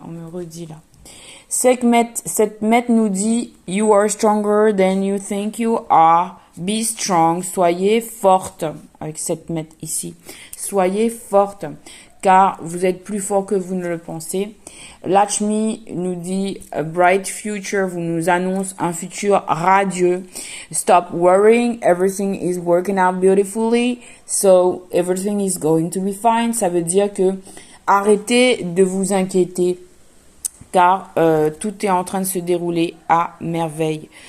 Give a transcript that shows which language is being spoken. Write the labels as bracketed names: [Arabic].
[French] On me redit là. Cette maître nous dit « [English] You are stronger than you think you are. Be strong. [French] » Soyez forte. Avec cette maître ici. Soyez forte. Car vous êtes plus fort que vous ne le pensez. Lakshmi nous dit [English] a bright future, [French] vous nous annonce un futur radieux. [English] Stop worrying, everything is working out beautifully, so everything is going to be fine. [French] Ça veut dire que arrêtez de vous inquiéter, car tout est en train de se dérouler à merveille.